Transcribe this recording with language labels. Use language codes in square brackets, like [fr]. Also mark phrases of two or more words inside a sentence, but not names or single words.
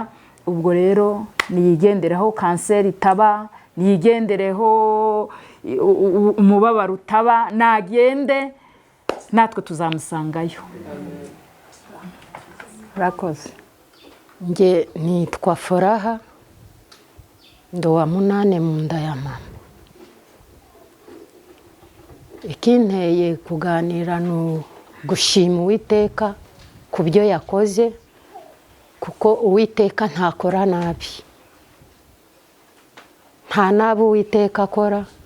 [rw] Ubwo rero niyigendereho kanseri itaba, niyigendereho umubabaro utaba, nagende natwe tuzamusangayo. Urakoze. Nge nitwa Furaha, ndo wa 8 mu nda ya mama. Ikinteye kuganira no gushima Uwiteka ku byo yakoze, kuko Uwiteka ntakora nabi. Nta nabi Uwiteka akora.